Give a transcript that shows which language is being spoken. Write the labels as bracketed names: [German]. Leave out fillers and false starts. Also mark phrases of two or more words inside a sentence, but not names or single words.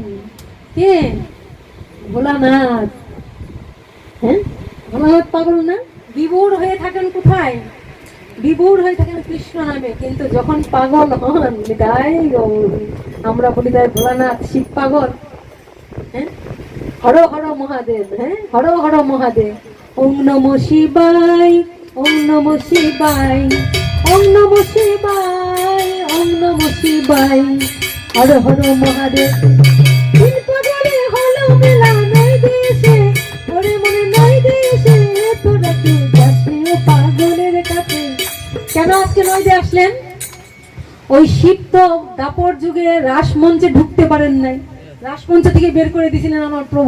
[Bangla] কে? ভোলানাথ। হ্যাঁ, ভোলানাথ পাগল না? বিভোর হয়ে থাকেন কোথায়? বিভোর হয়ে থাকেন কৃষ্ণ নামে, কিন্তু যখন পাগল হন তাই আমরা বলি তাই ভোলানাথ শিব পাগল। হ্যাঁ, [Sanskrit] হর হর মহাদেব। [Bangla] হ্যাঁ, [Sanskrit] হর হর মহাদেব। ওম নমঃ শিবায়, ওম নমঃ শিবায়, ওম নমঃ শিবায়, ওম নমঃ শিবায়, হর হর মহাদেব। [Bangla] মেলা নই দেশে, ওরে মনে নই দেশে, তোরা কেউ যাসনি পাগলের কাছে। কেন আজকে নইতে আসলেন? ওই শিব তো দাপর যুগে রাসমঞ্চে ঢুকতে পারেন নাই, রাসমঞ্চ থেকে বের করে দিয়েছিলেন আমার প্রভু।